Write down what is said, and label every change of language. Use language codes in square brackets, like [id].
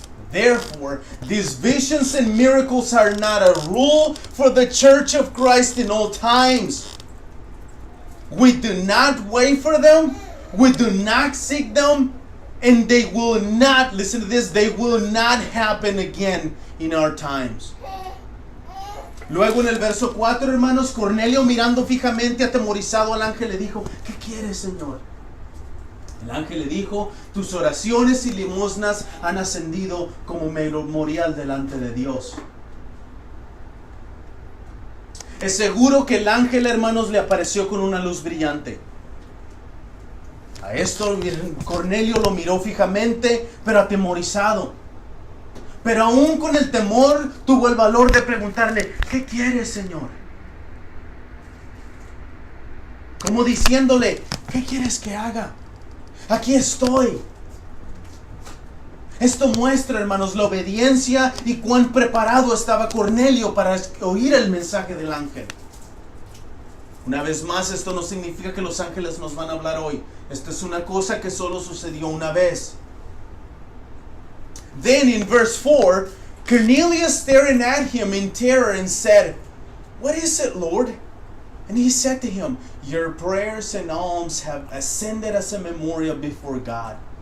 [en] Therefore, these visions and miracles are not a rule for the church of Christ in all times. We do not wait for them. We do not seek them. And they will not, listen to this, they will not happen again in our times. [es] Luego en el verso 4, hermanos, Cornelio mirando fijamente atemorizado al ángel le dijo: ¿qué quieres, Señor? El ángel le dijo, tus oraciones y limosnas han ascendido como memorial delante de Dios. Es seguro que el ángel, hermanos, le apareció con una luz brillante. A esto Cornelio lo miró fijamente, pero atemorizado. Pero aún con el temor, tuvo el valor de preguntarle, ¿qué quieres, Señor? Como diciéndole, ¿qué quieres que haga? Aquí estoy. Esto muestra, hermanos, la obediencia y cuán preparado estaba Cornelio para oír el mensaje del ángel. Una vez más, esto no significa que los ángeles nos van a hablar hoy. Esto es una cosa que solo sucedió una vez. [en] Then in verse 4, Cornelius staring at him in terror and said, "What is it, Lord?" And he said to him, "Your prayers and alms have ascended as a memorial before God."